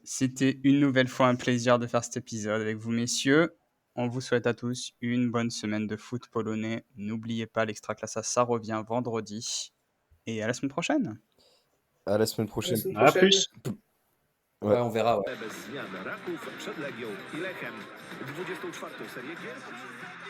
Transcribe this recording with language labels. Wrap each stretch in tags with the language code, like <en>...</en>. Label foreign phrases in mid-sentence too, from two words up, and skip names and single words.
<fr>C'était une nouvelle fois un plaisir de faire cet épisode avec vous, messieurs. On vous souhaite à tous une bonne semaine de foot polonais. N'oubliez pas, l'Extraclassa, ça revient vendredi. Et à la semaine prochaine. À la semaine prochaine. À plus. Ouais, on verra. Ouais.</fr> <pl>Bez zmian Raków przed Legią i Lechem. 24. serię gier.</pl>